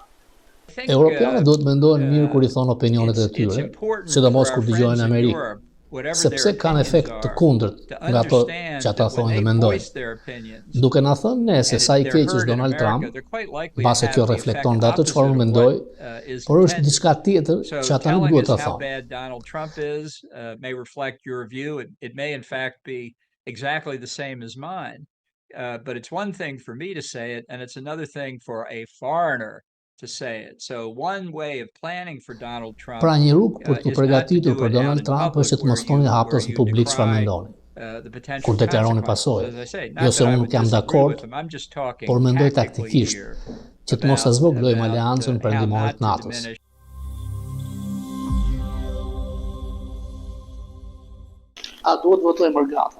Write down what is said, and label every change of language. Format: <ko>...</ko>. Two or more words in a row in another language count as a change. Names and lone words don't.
<sq>Europianët duhet mendojnë mirë kur i thonë opinionet e tyre, sidomos kur dëgjojnë në Amerikë, sepse kanë efekt të kundërt nga ato që ata thonë dhe mendojnë. Duke na thënë ne se sa i keq është Donald Trump, mbase kjo reflekton dhe ato çfarë unë mendoj, por është diçka tjetër që ata nuk duhet ta thonë.</sq> <en>Donald Trump is may reflect your view. It may in fact be exactly the same as mine. But it's one thing for me to say it, and it's another thing for a foreigner to say it. So one way of planning for Donald Trump.</en> <sq>Pra një rrugë për të përgatitur për Donald Trump është të mos thoni hapës në publik çfarë mendoni. Kur deklaroni pasojë, jo se unë nuk jam dakord, por mendoj taktikisht që të mos zvoglojmë aleancën perëndimore të NATO-s. A duhet votojmë mërgata?</sq>